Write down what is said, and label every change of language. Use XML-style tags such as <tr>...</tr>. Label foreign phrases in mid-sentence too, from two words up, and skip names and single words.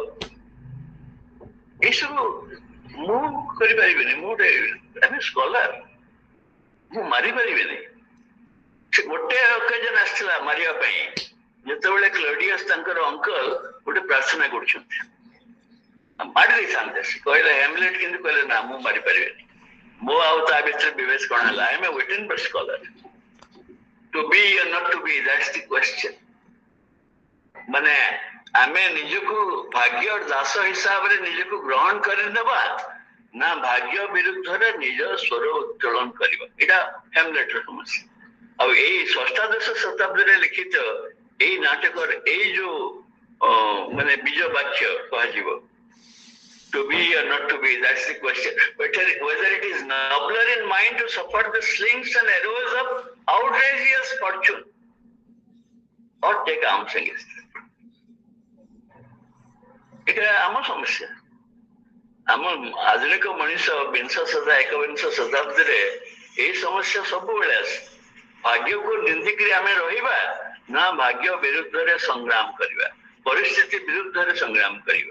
<or>ଏସବୁ ମୁଁ କରିପାରିବିନି ମୁଁ ଗୋଟେ ସ୍କଲାର ମୁଁ ମାରିପାରିବିନି ସେ ଗୋଟେ ଅକେଜନ ଆସିଥିଲା ମାରିବା ପାଇଁ ଯେତେବେଳେ କ୍ଲଡିୟସ ତାଙ୍କର ଅଙ୍କଲ ଗୋଟେ ପ୍ରାର୍ଥନା କରୁଛନ୍ତି ମାରି ଦେଇଥାନ୍ତେ ସେ କହିଲେ ହ୍ୟାମଲେଟ କିନ୍ତୁ କହିଲେ ନା ମୁଁ ମାରିପାରିବିନି ମୋ ଆଉ ତା ଭିତରେ ବିଭେଦ କଣ ହେଲା</or> <en>I am a Wittenberg scholar to be or not to be that's the question</en> <or>ମାନେ ଆମେ ନିଜକୁ ଭାଗ୍ୟ ଦାସ ହିସାବରେ ନିଜକୁ ଗ୍ରହଣ କରିନେବା ନା ଭାଗ୍ୟ ବିରୁଦ୍ଧରେ ନିଜ ସ୍ୱର ଉତ୍ତୋଳନ କରିବା ଏଇଟା ହ୍ୟାମଲେଟର ସମସ୍ୟା ଆଉ ଏଇ ଷଷ୍ଠାଦଶ ଶତାବ୍ଦୀରେ ଲିଖିତ ଏଇ ନାଟକରେ ଏଇ ଯୋଉ ମାନେ ବୀଜ ବାକ୍ୟ କୁହାଯିବ</or> <en>to be or not to be that's the question whether it is nobler in mind to suffer the slings and arrows of outrageous fortune or take arms against it</en> <bn>এটা আমার সমস্যা</bn> <or>ଆମ ଆଧୁନିକ ମଣିଷ ଏକବିଂଶ ଶତାବ୍ଦୀରେ ଏଇ ସମସ୍ୟା ସବୁବେଳେ ଆସେ। ଭାଗ୍ୟକୁ ନିନ୍ଦିକିରି ଆମେ ରହିବା ନା ଭାଗ୍ୟ ବିରୁଦ୍ଧରେ ସଂଗ୍ରାମ କରିବା, ପରିସ୍ଥିତି ବିରୁଦ୍ଧରେ ସଂଗ୍ରାମ କରିବା।</or>